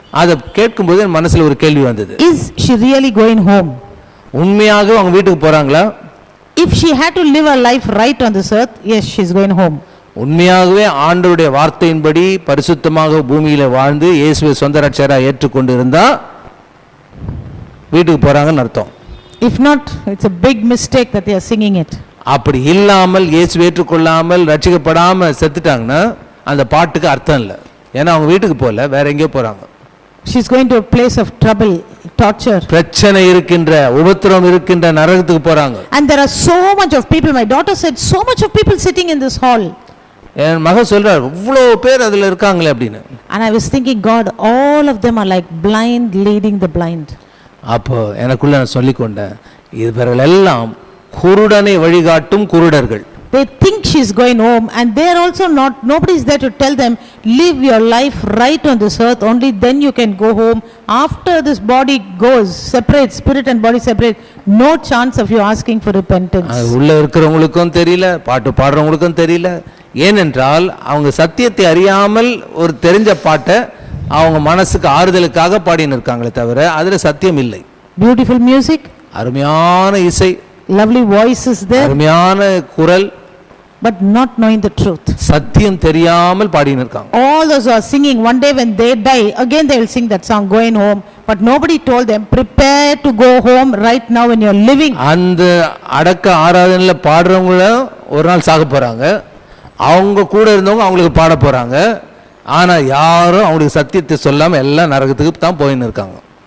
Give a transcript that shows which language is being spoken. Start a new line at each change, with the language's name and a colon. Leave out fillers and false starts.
Tamil: அத கேட்கும்போது என் மனசுல ஒரு கேள்வி வந்தது.
English: Is she really going home?
Tamil: உண்மையாக அவங்க வீட்டுக்கு போறாங்களா?
English: If she had to live her life right on this earth, yes, she is going home.
Tamil: உண்மையாகவே ஆண்டவருடைய வார்த்தையின்படி பரிசுத்தமாக பூமியில வாழ்ந்து இயேசுவை சொந்த ரட்சகராக ஏற்றுக்கொண்டு இருந்தா வீட்டுக்கு போறாங்கன்னு அர்த்தம்.
English: If not, it's a big mistake that they are singing it.
Tamil: அப்படி இல்லாமல் இயேசுவை ஏற்றுக்கொள்ளாமல் ரட்சிக்கப்படாம செத்துட்டாங்கன்னா அந்த பாட்டுக்கு அர்த்தம் இல்லை. ஏன்னா அவங்க வீட்டுக்கு போகல, வேற எங்கேயோ போறாங்க.
English: She is going to a place of trouble, torture.
Tamil: பிரச்சனை இருக்கின்ற, உபத்திரவம் இருக்கின்ற நரகத்துக்கு போறாங்க.
English: And there are so much of people. My daughter said so much of people sitting in this hall.
Tamil: என் மகன் சொல்றார், இவ்வளவு பேர் அதுல இருக்காங்களே அப்படின்னு.
English: And I was thinking, God, all of them are like blind leading the blind.
Tamil: அப்போ எனக்குள்ள நான் சொல்லிக்கொண்டேன், இவர்கள் எல்லாம் குருடனை வழிகாட்டும் குருடர்கள்.
English: They think she is going home and they are also not, nobody is there to tell them, live your life right on this earth, only then you can go home. After this body goes, separate, spirit and body separate, no chance of you asking for repentance.
Tamil: உள்ள இருக்கிறவங்களுக்கும் தெரியல, பாட்டு பாடுறவங்களுக்கும் தெரியல. ஏனென்றால் அவங்க சத்தியத்தை அறியாமல் ஒரு தெரிஞ்ச பாட்டை அவங்க மனசுக்கு ஆறுதலுக்காக பாடின்னு இருக்காங்களே தவிர அதுல சத்தியம் இல்லை.
English: Beautiful music,
Tamil: அருமையான இசை,
English: lovely voices there,
Tamil: அருமையான குரல்,
English: but not knowing the truth.
Tamil: சத்தியம் தெரியாமல் பாடின்னு இருக்காங்க.
English: All those who are singing, one day when they die, again they will sing that song, going home, but nobody told them, prepare to go home right now when you are living.
Tamil: அந்த அடக்க ஆராதனையில பாடுறவங்கள ஒரு நாள் சாக போறாங்க, அவங்க கூட இருந்தவங்க அவங்களுக்கு பாட போறாங்க. ஆனா யாரும் அவங்களுக்கு சத்தியத்தை சொல்லாம எல்லாம் நரகத்துக்கு தான் போயின்னு இருக்காங்க.